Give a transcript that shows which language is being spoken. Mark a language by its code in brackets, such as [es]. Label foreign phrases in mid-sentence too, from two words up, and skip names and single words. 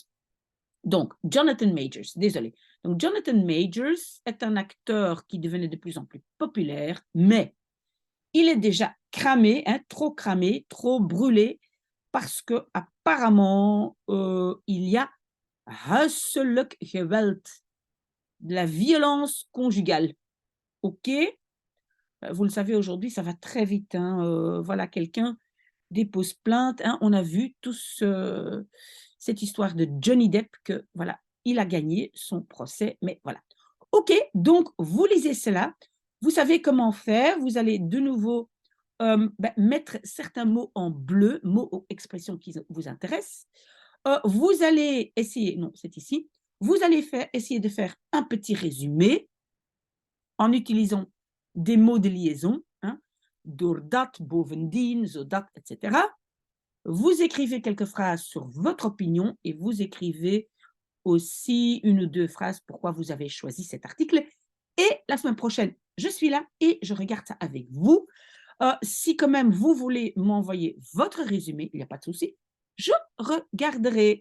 [fr] Donc, Jonathan Majors, désolé. Donc, Jonathan Majors est un acteur qui devenait de plus en plus populaire, mais il est déjà cramé, hein, trop brûlé, parce que apparemment il y a [nl] huiselijk geweld, [fr] de la violence conjugale. OK? Vous le savez, aujourd'hui, ça va très vite. Hein, voilà, quelqu'un dépose plainte. Hein, on a vu tous cette histoire de Johnny Depp que, voilà, il a gagné son procès. Mais voilà. OK, donc vous lisez cela. Vous savez comment faire. Vous allez de nouveau mettre certains mots en bleu, mots ou expressions qui vous intéressent. Vous allez essayer, non, c'est ici, vous allez essayer de faire un petit résumé en utilisant des mots de liaison, hein, [nl] doordat, bovendien, zodat, [fr] etc. Vous écrivez quelques phrases sur votre opinion et vous écrivez aussi une ou deux phrases pourquoi vous avez choisi cet article. Et la semaine prochaine, je suis là et je regarde ça avec vous. Si quand même vous voulez m'envoyer votre résumé, il n'y a pas de souci, je regarderai.